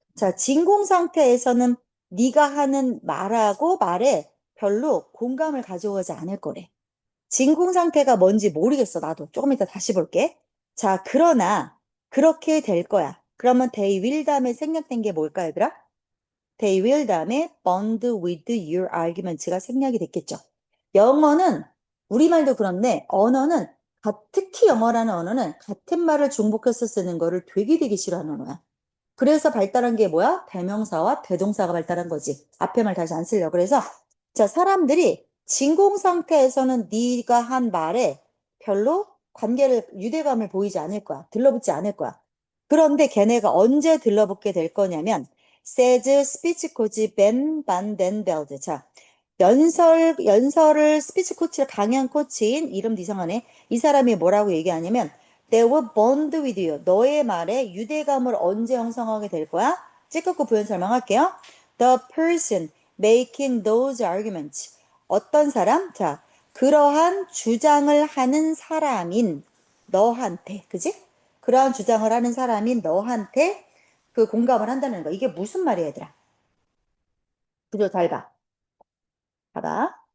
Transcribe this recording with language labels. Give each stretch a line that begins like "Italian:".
Korean: 자, 진공 상태에서는 네가 하는 말하고 말에 별로 공감을 가져오지 않을 거래. 진공 상태가 뭔지 모르겠어. 나도 조금 이따 다시 볼게. 자, 그러나 그렇게 될 거야. 그러면
English: they will
Korean: 다음에 생략된 게 뭘까, 얘들아?
English: They will 다음에 bond with your arguments가
Korean: 생략이 됐겠죠. 영어는 우리말도 그런데 언어는 특히 영어라는 언어는 같은 말을 중복해서 쓰는 거를 되게 싫어하는 언어야. 그래서 발달한 게 뭐야? 대명사와 대동사가 발달한 거지. 앞에 말 다시 안 쓰려고. 그래서 자, 사람들이 진공 상태에서는 네가 한 말에 별로 유대감을 보이지 않을 거야. 들러붙지 않을 거야. 그런데 걔네가 언제 들러붙게 될 거냐면
English: says speech coach Ben Van Den Belde.
Korean: 자, 연설을 스피치 코치를 강연 코치인 이름도 이상하네. 이 사람이 뭐라고 얘기하냐면
English: They will bond with you.
Korean: 너의 말에 유대감을 언제 형성하게 될 거야? 찌끄고 부연 설명할게요.
English: The person making those arguments.
Korean: 어떤 사람? 자, 그러한 주장을 하는 사람인 너한테, 그지? 그러한 주장을 하는 사람인 너한테 그 공감을 한다는 거. 이게 무슨 말이야, 얘들아? 그죠? 잘 봐. 봐봐.